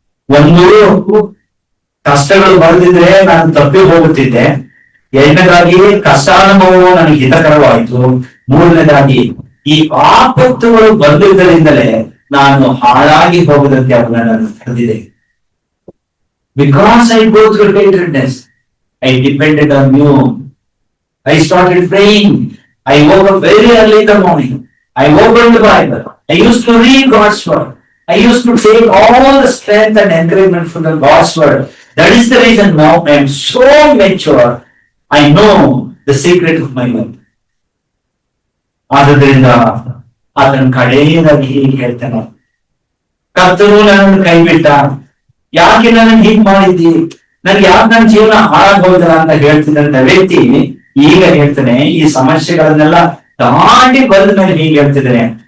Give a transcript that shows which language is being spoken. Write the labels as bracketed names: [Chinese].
[Kannada] ಒಂದು, ಕಷ್ಟಗಳು ಬರೆದಿದ್ರೆ ನಾನು ತಪ್ಪಿ ಹೋಗುತ್ತಿದ್ದೆ. ಎರಡನೇದಾಗಿ ಕಷ್ಟಾನುಭವವು ನನಗೆ ಹಿತಕರವಾಯಿತು. ಮೂರನೇದಾಗಿ ಈ ಆಪತ್ತುಗಳು ಬಂದಿದ್ದರಿಂದಲೇ ನಾನು ಹಾಳಾಗಿ ಹೋಗದಂತೆ ಅದು ನನ್ನನ್ನು ತಡೆದಿದೆ. [English] Because I go through hatredness, I depended on you. I started praying. I woke up very early in the morning. I opened the Bible. I used to read God's word. I used to take all the strength and encouragement from the God's word. That is the reason now I am so mature. I know the secret of my life. [Kannada] ಆದ್ದರಿಂದ ಅದನ್ನು ಕಡೆಯದಾಗಿ ಹೀಗೆ ಹೇಳ್ತಾನೆ, ಕರ್ತನು ನನ್ನನ್ನು ಕೈ ಬಿಟ್ಟ, ಯಾಕೆ ನನ್ನ ಹೀಗ್ ಮಾಡಿದ್ದಿ, ನನ್ಗೆ ಯಾಕೆ ನನ್ನ ಜೀವನ ಹಾಳಾಗೋದಲ್ಲ ಅಂತ ಹೇಳ್ತಿದ್ದಂತ ವ್ಯಕ್ತಿ ಈಗ ಹೇಳ್ತಾನೆ, ಈ ಸಮಸ್ಯೆಗಳನ್ನೆಲ್ಲ ದಾಟಿ ಬಂದ ಮೇಲೆ ಹೀಗೆ ಹೇಳ್ತಿದ್ದಾನೆ.